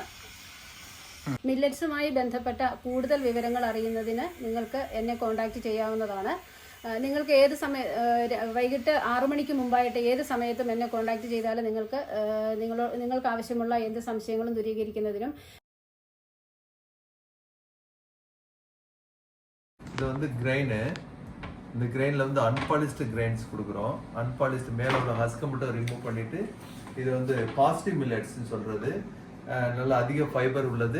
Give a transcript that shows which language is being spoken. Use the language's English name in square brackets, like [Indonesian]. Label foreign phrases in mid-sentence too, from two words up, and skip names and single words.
[Malayalam] മില്ലറ്റ്സുമായി ബന്ധപ്പെട്ട കൂടുതൽ വിവരങ്ങൾ അറിയുന്നതിന് നിങ്ങൾക്ക് എന്നെ കോൺടാക്ട് ചെയ്യാവുന്നതാണ്. നിങ്ങൾക്ക് ഏത് വൈകിട്ട് 6 മണിക്ക് മുമ്പായിട്ട് ഏത് സമയത്തും എന്നെ കോൺടാക്ട് ചെയ്താൽ നിങ്ങൾക്ക് ആവശ്യമുള്ള എന്ത് സംശയങ്ങളും ദൂരീകരിക്കുന്നതിനും. [Tamil] இது வந்து கிரைனு, இந்த கிரைனில் வந்து [English] unpolished grains [Tamil] கொடுக்குறோம். அன்பாலிஸ்டு மேலே உள்ள ஹஸ்கை மட்டும் ரிமூவ் பண்ணிவிட்டு இது வந்து [English] positive milletsன்னு [Tamil] சொல்கிறது. நல்ல அதிக ஃபைபர் உள்ளது.